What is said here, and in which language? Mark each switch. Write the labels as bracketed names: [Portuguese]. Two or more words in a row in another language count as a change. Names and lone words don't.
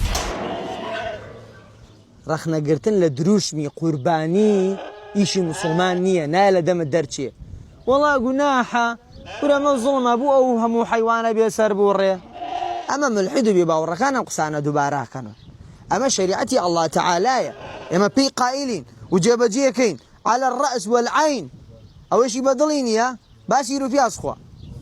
[Central Kurdish] ڕەخنەگرتن لە دروشمی قوربانی ئیشی مسلمان نییە، نایە لە دەمت دەرچێ وەڵا گوناحە ورەمە زوڵمە بوو ئەو هەموو حیوانە بێ سەر بوڕێ. ئەمە ملحید و بێ باوەڕەکان ئەم قسانە دووباراکەنەوە. ئەمە شریعەتی الله تعالایە، ئێمە پێی قائلین و جێبەجێەکەین [Arabic] على الرأس والعين. [Central Kurdish] ئەوەشی بەدڵی نییە باسی ڕوپیاس خوا.